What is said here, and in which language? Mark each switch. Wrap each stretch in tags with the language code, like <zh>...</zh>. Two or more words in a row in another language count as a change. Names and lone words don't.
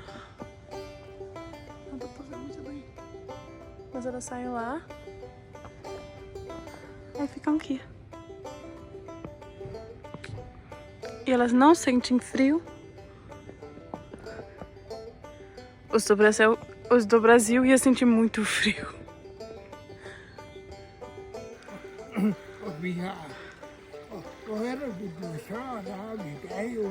<pt>Não dá pra ver muito bem. Mas elas saem lá. Aí ficam aqui. E elas não sentem frio. Os do Brasil ia sentir muito frio.</pt> <da>Og vi har... Og hvor er det, vi bliver så, der har vi dag jo.</da>